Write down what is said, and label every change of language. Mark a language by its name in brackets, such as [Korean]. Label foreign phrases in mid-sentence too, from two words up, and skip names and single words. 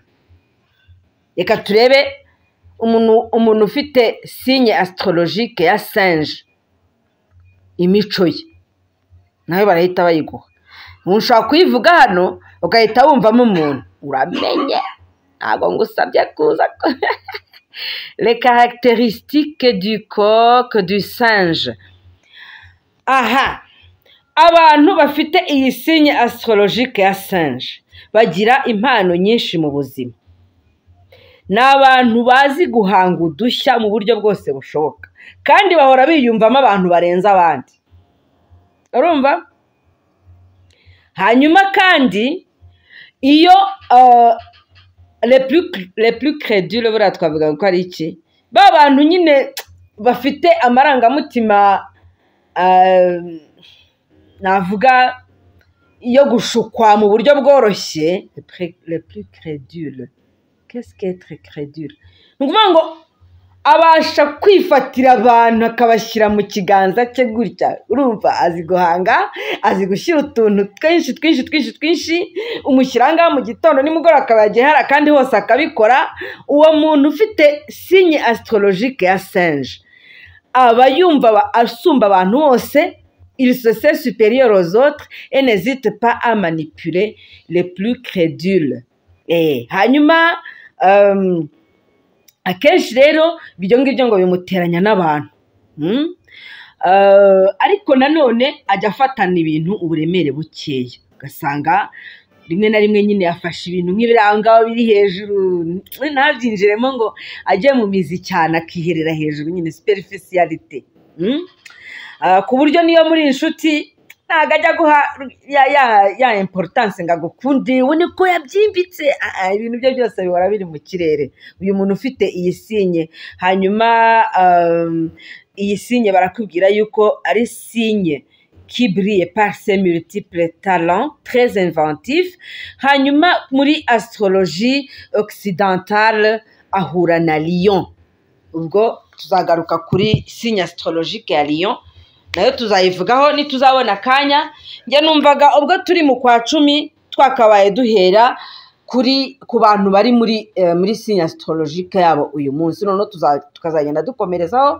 [Kinyarwanda] Reka turebe umuntu ufite [French] signe astrologique [Kinyarwanda] ya singe imico ye nayo barahita bayiguha. Ushaka kuyivuga hano ugahita wumvamo umuntu uramenye, ntabwo ngusabye kuza. [French] Les caractéristiques du coq du singe. [Kinyarwanda] Aha, abantu bafite iyi [French] signe astrologique [Kinyarwanda] ya singe bagira impano nyinshi mu buzima. Ni abantu bazi guhanga udushya mu buryo bwose bushoboka, kandi bahora biyumvamo abantu barenze abandi. Urumva? Hanyuma kandi iyo [French] les plus crédules [Kinyarwanda] buriya twavuga ko ari iki, ba bantu nyine bafite amarangamutima navuga yo gushukwa mu buryo bworoshye, [French] les plus crédules. Qu'est-ce qu'être crédule? [Kinyarwanda] Ni ukuvuga ngo abasha kwifatira abantu akabashyira mu kiganza cye gutya. Urumva? Azi guhanga, azi gushyira utuntu twinshi, umushyira ngaho mu gitondo nimugoroba akaba yagiye hari kandi hose akabikora. Uwo muntu ufite [French] signe astrologique [Kinyarwanda] ya singe aba yumva asumba abantu bose. [French] Il se sait supérieur aux autres et n'hésite pas à manipuler les plus crédules. [Kinyarwanda] Hanyuma akenshi rero ibyo ngibyo ngo bimuteranya n'abantu. Ariko nanone ajya afatana ibintu uburemere bukeya, ugasanga rimwe na rimwe nyine yafashe ibintu nk'ibiranga biri hejuru, ntabyinjiremo ngo ajye mu mizi cyane, akiherera hejuru nyine superficiality. Ku buryo niyo muri inshuti ntago ajya guha ya importance ngo agukunde ubone ko yabyimbitse. Ibintu bye byose bihora biri mu kirere. Uyu muntu ufite iyi signe, hanyuma iyi signe barakubwira yuko ari [French] signe qui brille par ses multiples talents, très inventif. [Kinyarwanda] Hanyuma muri [French] astrologie occidentale [Kinyarwanda] ahura na Lion. Ubwo tuzagaruka kuri [French] signe astrologique [Kinyarwanda] ya Lion, nayo tuzayivugaho nituzabona akanya. Njye numvaga ubwo turi mu kwa 10 twakabaye duhera ku bantu bari muri [French] signe astrologique [Kinyarwanda] yabo uyu munsi, none tukazagenda dukomerezaho